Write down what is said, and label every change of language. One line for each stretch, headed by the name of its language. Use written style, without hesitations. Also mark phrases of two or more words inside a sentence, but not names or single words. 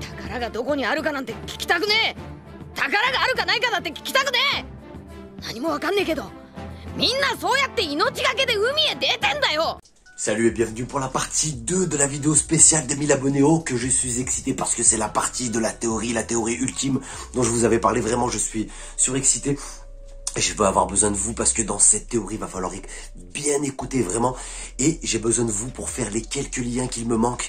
Japanese: 宝がどこにあるかなんて聞きたくねえ。宝があるかないかだって聞きたくねえ。何もわかんねえけど、みんなそうやって命がけで海へ出てんだよ。
French: Salut et bienvenue pour la partie 2 de la vidéo spéciale des 1000 abonnés haut, que je suis excité parce que c'est la partie de la théorie ultime dont je vous avais parlé. Vraiment, je suis surexcité. Et je vais avoir besoin de vous parce que dans cette théorie, il va falloir bien écouter vraiment. Et j'ai besoin de vous pour faire les quelques liens qu'il me manquent.